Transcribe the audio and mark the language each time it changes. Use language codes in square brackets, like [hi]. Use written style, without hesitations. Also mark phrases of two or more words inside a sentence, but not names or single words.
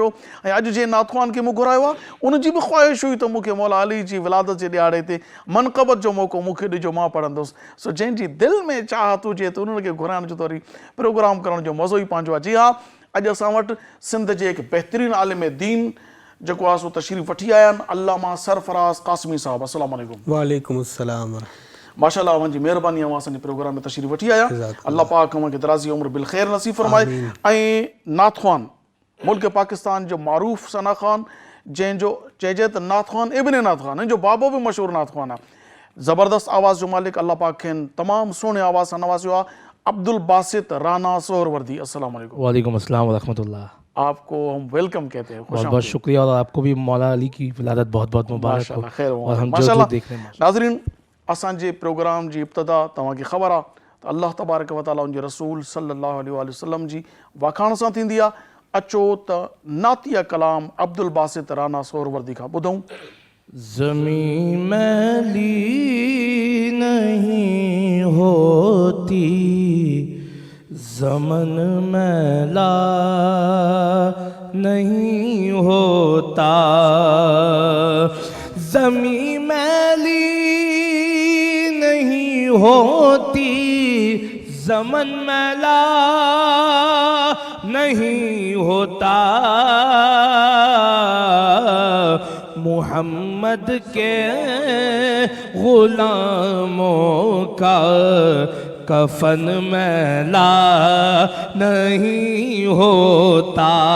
[sd] ऐं अॼु जंहिं नाथवान खे मूं घुरायो आहे उनजी बि ख़्वाहिश हुई त मूंखे मौला अली जी विलादत जे ॾियारे ते मनक़बत जो मौक़ो मूंखे ॾिजो मां पढ़ंदुसि. सो जंहिंजी दिलि में चाहत हुजे त उन्हनि खे घुराइण जो त वरी प्रोग्राम करण जो मज़ो ई पंहिंजो आहे. जी हा, अॼु असां वटि सिंध जे हिकु बहितरीनु आलिम दीन जेको आहे सो तशरीफ़ वठी आया आहिनि अल्लामा सरफराज़ क़ासिमी साहिबु. [ar] السلام عليكم. وعليكم السلام. [sd] माशाअल्लाह, अव्हांजी महिरबानी आहे असांजे प्रोग्राम में तशरीफ़ वठी आया. अल्लाह पाक अव्हांखे दराज़ी उम्र बिल ख़ैर नसीब फरमाए. ऐं नाथवान मुल्क पाकिस्तान जो मारूफ़ सना ख़ान जंहिंजो चइजे त नाथवान इब्न नाथवान जो बाबो बि मशहूरु नाथवान आहे. ज़बरदस्त आवाज़ जो मालिक अल्लाह पाक खेनि तमामु सुहिणे आवाज़ सां नवाज़ियो आहे. अब्दुल बासित राना सोहरवर्दी. [ar] السلام عليكم. وعليكم السلام ورحمة الله. [ur] آپ کو ہم ویلکم کہتے ہیں. بہت بہت شکریہ اور آپ کو بھی مولا علی کی ولادت بہت بہت مبارک ہو. خیر اور ہم جو دیکھ رہے ہیں. [sd] नाज़रीन, असांजे प्रोग्राम जी इब्तिदा तव्हांखे ख़बर आहे त [ar] الله تبارك وتعالى [sd] उनजे रसूल [ar] صلى الله عليه وسلم [sd] जी वाखाण सां थींदी आहे. अचो त नातिया कलाम अब्दुल बासित राना सोहरवर्दी खां ॿुधूं. [ur] زمین میلی نہیں ہوتی، زمن میلا نہیں ہوتا، زمین میلی نہیں ہوتی، زمن میلا نہیں ہوتا، محمد کے غلاموں کا کفن میلا نہیں ہوتا،